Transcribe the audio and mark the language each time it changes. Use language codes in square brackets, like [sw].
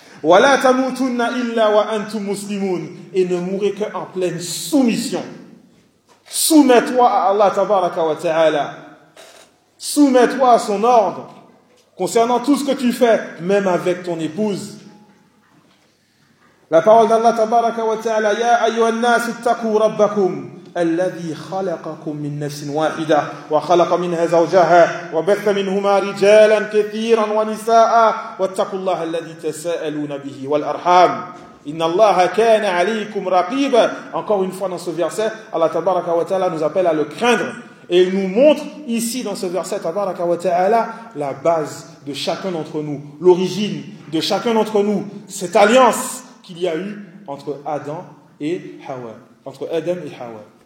[ar] Wa la tamutunna illa wa antum muslimun. [fr] Et ne mourrez que en pleine soumission. Soumets-toi à Allah tabaraka wa ta'ala. Soumets-toi à son ordre concernant tout ce que tu fais, même avec ton épouse. La parole d'Allah [ar] tabaraka wa ta'ala, ya ayyuhan nas ittaqu rabbakum الذي خلقكم من نفس واحدة وخلق منها زوجها وبث منهما رجالا كثيرا ونساء واتقوا الله الذي تساءلون به والأرحام إن الله كان عليكم رقيبا. [fr] Encore une fois dans ce verset, Allah tabaraka wa ta'ala nous appelle à le craindre. Et il nous montre ici dans ce verset tabaraka wa ta'ala la base de chacun d'entre nous, l'origine de chacun d'entre nous, cette alliance qu'il y a eu entre Adam et Hawa. Entre Adam et Hawa.